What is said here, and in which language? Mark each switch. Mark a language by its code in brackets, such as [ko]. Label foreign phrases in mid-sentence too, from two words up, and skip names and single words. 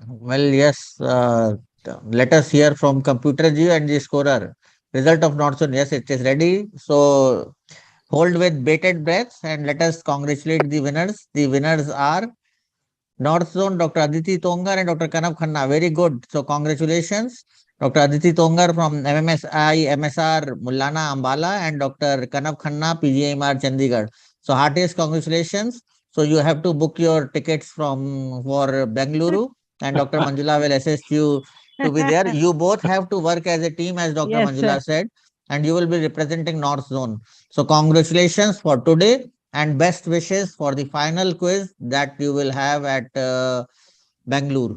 [en] Well, yes, let us hear from Computer G and the scorer. Result of North Zone, yes, it is ready. So hold with bated breath and let us congratulate the winners. The winners are North Zone, Dr. Aditi Tongar and Dr. Kanav Khanna. Very good. So congratulations. Dr. Aditi Tongar from MMSI, MSR, Mullana, Ambala, and Dr. Kanav Khanna, PGMR, Chandigarh. So heartiest congratulations. So you have to book your tickets for Bengaluru. and Dr. Manjula will assist you to be there. You both have to work as a team, as Dr. Yes, Manjula sir. said, and you will be representing North Zone. So congratulations for today and best wishes for the final quiz that you will have at Bangalore.